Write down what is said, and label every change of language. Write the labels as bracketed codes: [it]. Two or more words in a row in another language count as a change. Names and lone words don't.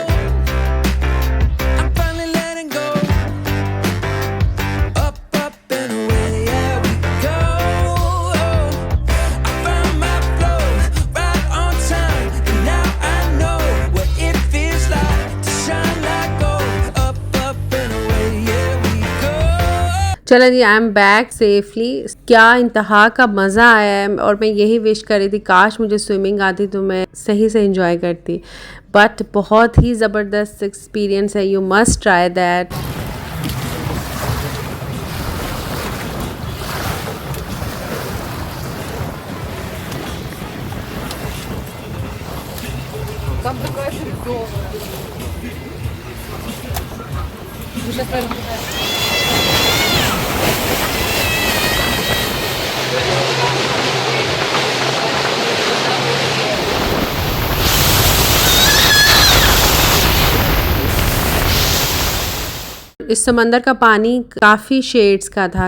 [en] I'm finally letting go. Up, up and away, yeah, we go. I found my flow right on time, and now I know what it feels like to shine like gold. Up, up and away, yeah, we go. [hi] चलो जी, [en] I am back safely. [hi] क्या इंतहा का मज़ा आया है, और मैं यही विश कर रही थी काश मुझे स्विमिंग आती तो मैं सही से एंजॉय करती, बट बहुत ही ज़बरदस्त एक्सपीरियंस है। [en] you must try that. [ru] Там такая ширина. Мы сейчас прям [hi] इस समंदर का पानी काफ़ी शेड्स का था।